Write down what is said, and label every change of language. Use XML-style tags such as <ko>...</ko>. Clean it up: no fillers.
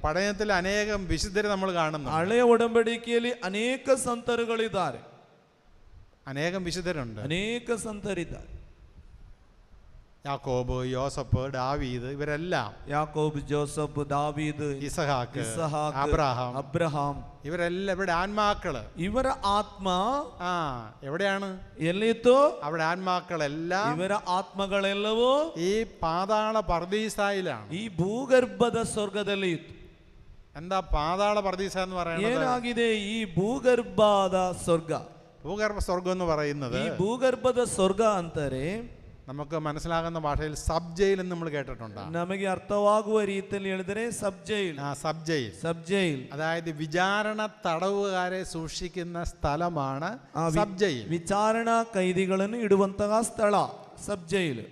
<ml>പഴയത്തിൽ അനേകം വിശുദ്ധരെ നമ്മൾ കാണുന്നു.</ml> <kn>ಹಳೆಯ ಒಡಂಬಡಿಕೆಯಲ್ಲಿ ಅನೇಕ ಸಂತರುಗಳಿದ್ದಾರೆ.</kn> <ml>അനേകം വിശുദ്ധരുണ്ട്.</ml> <kn>ಅನೇಕ ಸಂತರಿದ್ದಾರೆ.</kn> <ml>യാക്കോബ്, യോസഫ്, ദാവീദ്, ഇവരെല്ലാം,</ml> <kn>ಯಾಕೋಬ್, ಜೋಸಫ್, ದಾವೀದ್,</kn> <ml>ഇസഹാക്ക്,</ml> <kn>ಇಸಹಾಕ್,</kn> <ml>അബ്രഹാം,</ml> <kn>ಅಬ್ರಹಾಂ,</kn> <ml>ഇവരെല്ലാം ഇവരുടെ ആത്മാക്കള്.</ml> <kn>ಇವರ ಆತ್ಮ</kn> <ml>എവിടെയാണ്?</ml> <kn>ಎಲ್ಲಿತ್ತು?</kn> <ml>അവിടെ ആത്മാക്കളെല്ലാം</ml> <kn>ಇವರ ಆತ್ಮಗಳೆಲ್ಲವೂ</kn> <ml>ഈ പാതാള പർദീസായിലാണ്.</ml> <kn>ಈ ಭೂಗರ್ಭದ ಸ್ವರ್ಗದಲ್ಲಿ ಇತ್ತು.</kn> <ml>എന്താ പാതാള പർദീസ എന്ന് പറയുന്നത്?</ml> <kn>ಏನಾಗಿದೆ ಈ ಭೂಗರ್ಭದ ಸ್ವರ್ಗ?</kn> <ml>ഭൂഗർഭ സ്വർഗം എന്ന് പറയുന്നത്,</ml> <kn>ಈ ಭೂಗರ್ಭದ ಸ್ವರ್ಗ ಅಂತಾರೆ</kn> <ml>നമുക്ക് മനസ്സിലാകുന്ന ഭാഷയിൽ സബ് ജയിൽ എന്ന് നമ്മൾ കേട്ടിട്ടുണ്ട്.</ml> <kn>ನಮಗೆ ಅರ್ಥವಾಗುವ ರೀತಿಯಲ್ಲಿ ಹೇಳಿದರೆ ಸಬ್ ಜೈಲ್.</kn> <ml>സബ് ജയിൽ,</ml> <kn>ಸಬ್ ಜೈಲ್</kn> <ml>അതായത് വിചാരണ തടവുകാരെ സൂക്ഷിക്കുന്ന സ്ഥലമാണ് സബ് ജയിൽ.</ml> <kn>ವಿಚಾರಣಾ ಕೈದಿಗಳನ್ನು ಇಡುವಂತಹ ಸ್ಥಳ ಸಬ್ ಜೈಲ್.</kn>